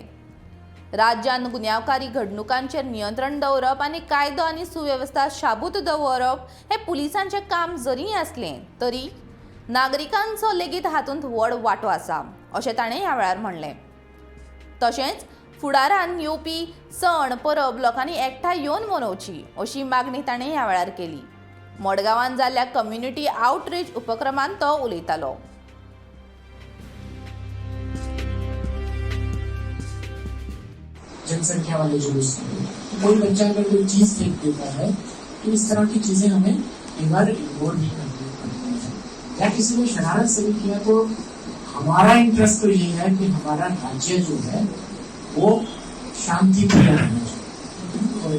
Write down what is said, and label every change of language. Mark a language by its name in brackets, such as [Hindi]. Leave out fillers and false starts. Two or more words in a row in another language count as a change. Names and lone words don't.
[Konkani] राज्यांत गुन्यांवकारी घडणुकांचेर नियंत्रण दवरप आनी कायदो आनी सुव्यवस्था शाबूत दवरप हें पुलिसांचें काम जरी आसलें तरी नागरिकांचो लेगीत हातूंत व्हड वांटो आसा अशें ताणें ह्या वेळार म्हणलें। तशेंच फुडारान येवपी सण परब लोकांनी एकठांय येवन मनोवची अशी मागणी ताणें ह्या वेळार केली। मडगांवांत जाल्ल्या [English] community outreach [Konkani] उपक्रमांत तो उलयतालो। [Hindi] जनसंख्या वाले जुलूस कोई बच्चा अगर कोई चीज फेंक देता है तो इस तरह की चीजें हमें एक बार इग्नोर नहीं करनी है। या किसी ने शरारत से भी किया तो हमारा इंटरेस्ट तो ये है कि हमारा राज्य जो है वो शांतिप्रिय रहना चाहिए।